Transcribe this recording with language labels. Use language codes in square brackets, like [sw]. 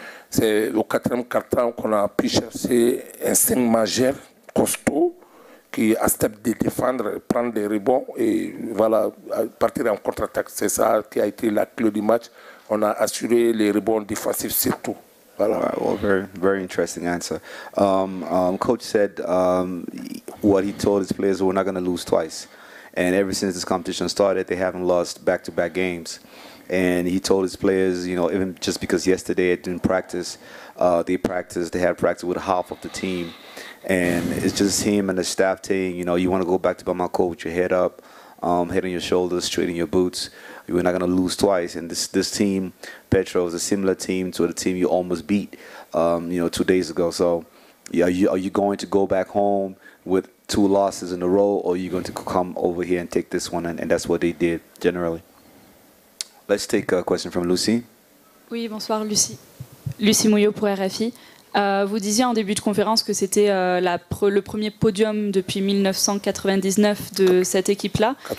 [fr] C'est au quatrième quart-temps qu'on a pu chercher un 5 majeur costaud qui accepte de défendre, prendre des rebonds et voilà, partir en contre-attaque. C'est ça qui a été la clé du match. On a assuré les rebonds défensifs surtout. Voilà. [en] Well, very interesting answer. Coach said what he told his players, we're not going to lose twice. And ever since this competition started, they haven't lost back-to-back games. And he told his players, you know, even just because yesterday it didn't practice, they had practice with half of the team. And it's just him and the staff saying, you know, you want to go back to Bamako with your head up, head on your shoulders, straight in your boots. You're not going to lose twice. And this team, Petro, is a similar team to the team you almost beat, you know, 2 days ago. So are you going to go back home with 2 losses in a row, or are you going to come over here and take this one? And that's what they did generally. Let's take a question from Lucy. [fr] Oui, bonsoir Lucie. Lucie Mouillot pour RFI. Vous disiez en début de conférence que c'était le premier podium depuis 1999 de cette équipe-là.